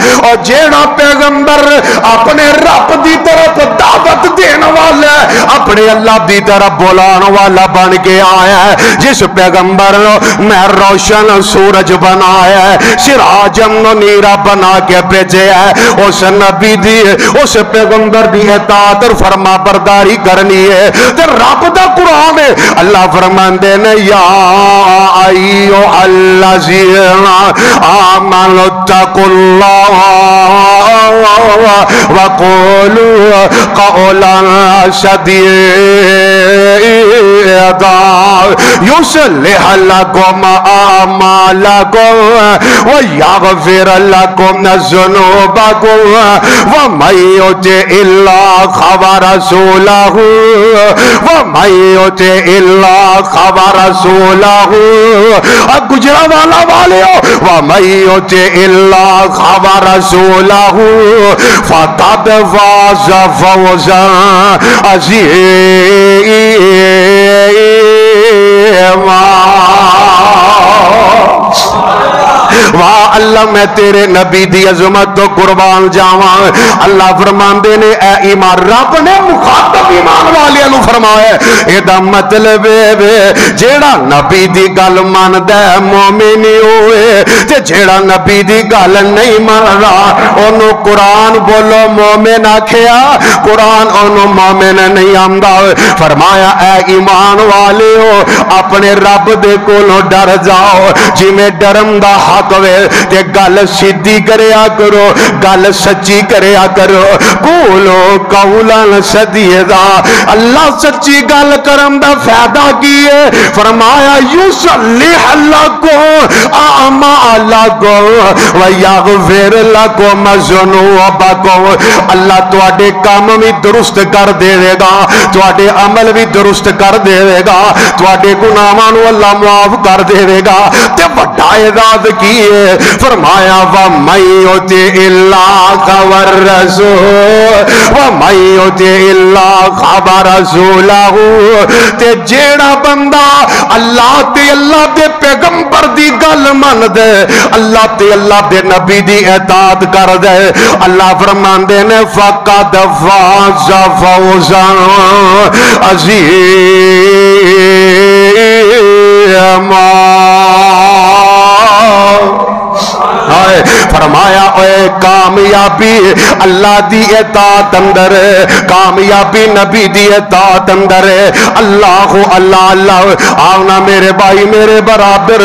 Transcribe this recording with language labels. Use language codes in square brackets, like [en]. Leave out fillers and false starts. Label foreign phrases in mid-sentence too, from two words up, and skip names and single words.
[pa] اور جیڑا پیغمبر اپنے رب دی طرف دعوت دین والا ہے، اپنے اللہ دی طرف بلان والا بن کے آیا ہے، جس پیغمبر میں روشن سورج بنایا ہے، [ar] سراجم منیرا [pa] بنا کے بھیجے ہے، اس نبی دی اس پیغمبر دی اطاعت اور فرما برداری کرنی ہے۔ تے رب دا قرآن ہے، اللہ فرماندے نے [ar] یا ایھا الذین آمنوا اتقوا اللہ وقولوا قولا سدیدا یصلح لکم اعمالکم ویغفر لکم ذنوبکم ومن یطع اللہ ورسولہ [pa] گجرا والا والیو [ar] ومن یطع اللہ ورسولہ فقد فاز فوزا عظیما۔ [pa] واہ اللہ میں تیرے نبی دی عظمت تو قربان جاواں۔ اللہ فرماندے نے اے ایمان، رب نے مخاطب ایمان والے نو فرمایا اے دا مطلب ہے جیڑا نبی دی گل مندا ہے مومن ہوئے، تے جیڑا نبی دی گل نہیں مندا اونوں قرآن بولو مومن آکھیا، قرآن اونوں مومن نہیں آندا۔ فرمایا اے ایمان والے ہو اپنے رب دے کولوں ڈر جاؤ، جویں ڈرم دا حق وے تے گل سیدھی کریا کرو، گل سچی کریا کرو، [ar] قولو قولا سدیدا۔ [pa] اللہ سچی گل کرم دا فائدہ کی ہے؟ [ar] فرمایا یصلح لکم اعمالکم ویغفر لکم ذنوبکم۔ [pa] اللہ تواڈے کام بھی درست کر دے گا، تواڈے عمل بھی درست کر دے گا، تواڈے گناہاں نو اللہ معاف کر دے گا۔ تے وڈا اعزاز کی ہے؟ [ar] فرمایا وَمَن يُطِعِ اللَّهَ وَالرَّسُولَ وَمَن يُطِعِ اللَّهَ وَرَسُولَهُ۔ [pa] تے جیڑا بندہ اللہ تے اللہ دے پیغمبر دی گل من دے، اللہ تے اللہ دے نبی دی اطاعت کر دے، اللہ فرماندے نے [ar] فقد فاز فوزا عظیما۔ [pa] فرمایا اے کامیابی اللہ دی اطاعت اندر، کامیابی نبی دی اطاعت اندر، اللہ اللہ اللہ آونا میرے بھائی میرے برابر۔